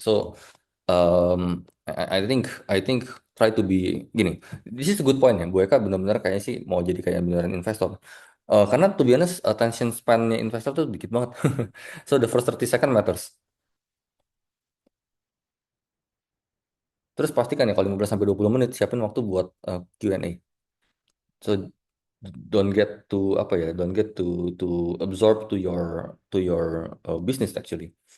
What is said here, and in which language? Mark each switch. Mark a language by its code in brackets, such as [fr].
[en] So, um, I think try to be gini. This is a good point [id] ya. Bu Eka benar-benar kayaknya sih mau jadi kayak beneran investor. [en] Karena to be honest, attention span-nya investor [id] tuh dikit banget. [en] So, the first 30 second matters. [id] Terus pastikan ya kalau 15 sampai 20 menit siapin waktu buat Q&A. [en] So, don't get to apa ya? Don't get to absorb to your business actually.